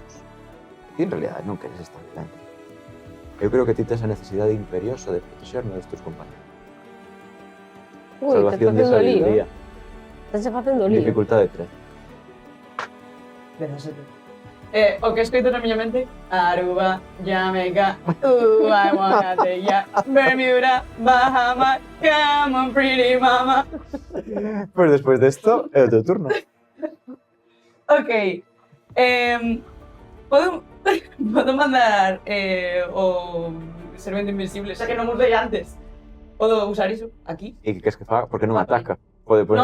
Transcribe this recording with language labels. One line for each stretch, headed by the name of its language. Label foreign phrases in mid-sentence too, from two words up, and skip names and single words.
Galician: Ti en realidad non queres estar dentro. Eu creo que ti tes a necesidade imperiosa de protegernos dos teus compañeros. Ui, Salvación de estás facendo lío. sabiduría. Estás facendo lío. Dificultade 3. 17. O que escrito na miña mente,
English: Aruba, Jamaica, I wanna take ya, Bermuda, Bahama, come on pretty mama.
Galician: Pois despois desto, é o teu turno. Ok, Podo mandar o servente invisible, xa que non usei antes. Podo usar iso aquí. E que queres que faga? Porque non ataca. Pode poner